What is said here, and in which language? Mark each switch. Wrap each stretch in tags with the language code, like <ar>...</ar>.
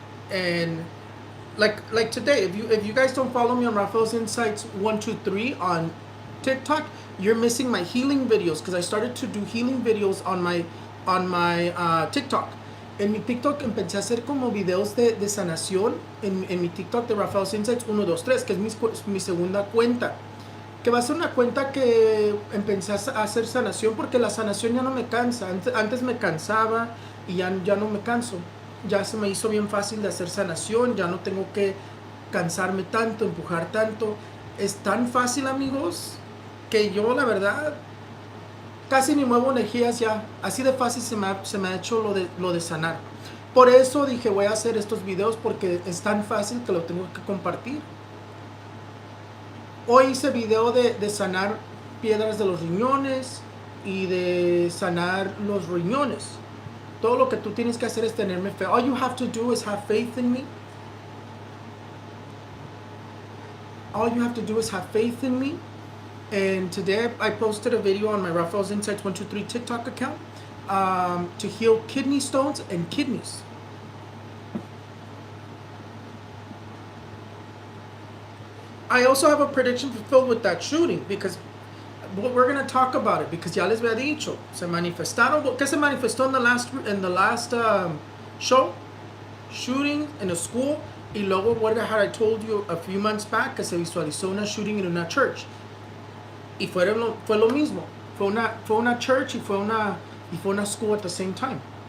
<en>And like today, if you guys don't follow me on Raphael's Insights 123 on TikTok, you're missing my healing videos because I started to do healing videos on my TikTok.</en> <es>En mi TikTok empecé a hacer como videos de sanación en mi TikTok de Raphael's Insights 123, que es mi segunda cuenta. Que va a ser una cuenta que empecé a hacer sanación porque la sanación ya no me cansa. Antes me cansaba y ya no me canso. Ya se me hizo bien fácil de hacer sanación, ya no tengo que cansarme tanto, empujar tanto. Es tan fácil, amigos, que yo la verdad casi ni muevo energías ya. Así de fácil se me ha hecho lo de sanar. Por eso dije, voy a hacer estos videos porque es tan fácil que lo tengo que compartir. Hoy hice video de sanar piedras de los riñones y de sanar los riñones. Todo lo que tú tienes que hacer es tenerme fe.</es> <en>All you have to do is have faith in me. All you have to do is have faith in me. And today I posted a video on my Raphael's Insights 123 TikTok account to heal kidney stones and kidneys. I also have a prediction fulfilled with that shooting because we're going to talk about it because</en> <es>ya les había dicho, se manifestaron. ¿Qué se manifestó</es> <en>in the last show? Shooting in a school.</en> <es>Y luego</es> <en>what I told you a few months back,</en> <es>que se visualizó una</es> <en>shooting in una church.</en> <es>Y fue lo mismo. Fue una church y fue una</es> <en>school at the same time.</en>